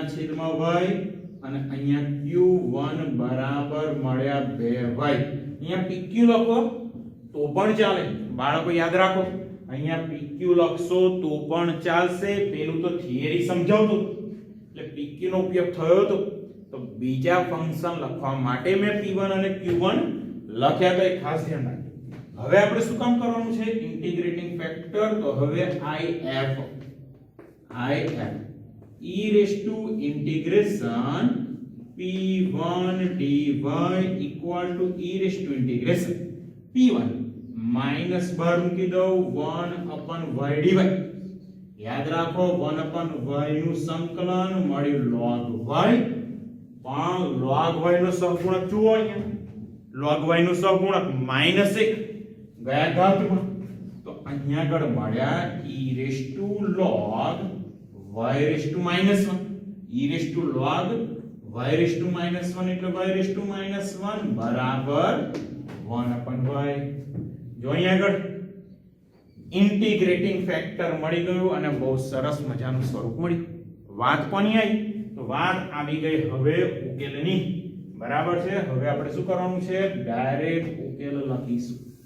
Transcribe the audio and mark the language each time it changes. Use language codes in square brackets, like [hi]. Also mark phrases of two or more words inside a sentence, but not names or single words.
[gu] છેદમાં y અને અહીંયા q1 બરાબર મળ્યા 2y અહીંયા pq લખો તો પણ ચાલે બાળકો યાદ રાખો અહીંયા pq લખશો તો પણ ચાલશે પેલું તો થિયરી સમજાવતો એટલે pq નો ઉપયોગ થયો તો બીજા ફંક્શન લખવા માટે મેં p1 અને q1 લખ્યા તો ખાસ ધ્યાન રાખજો હવે આપણે શું કામ કરવાનું છે [en] integrating factor [gu] તો હવે if [en] e raised to integration p1 dy equal to e raised to integration p1 [gu] માઈનસ બહાર મૂકી દઉં [en] 1 upon y dy [gu] યાદ રાખો [en] 1 upon y [gu] નું સંકલન મળ્યું log y પણ log y નો સહગુણક જુઓ અહીંયા log y નું સહગુણક -1 ગયા ઘાતમાં તો અહીંયા આગળ મળ્યા [en] e raised to log y raised to -1 e raised to log y raised to -1 [gu] એટલે [en] y raised to -1 [gu] બરાબર [en] 1 upon y [gu] જો અહીંયા આગળ [en] integrating factor [gu] મળી ગયું અને બહુ સરસ મજાનું સ્વરૂપ મળ્યું વાત કોની આવી તો વાત આવી ગઈ હવે ઉકેલની બરાબર છે હવે આપણે શું કરવાનું છે ડાયરેક્ટ ઉકેલ લખીશું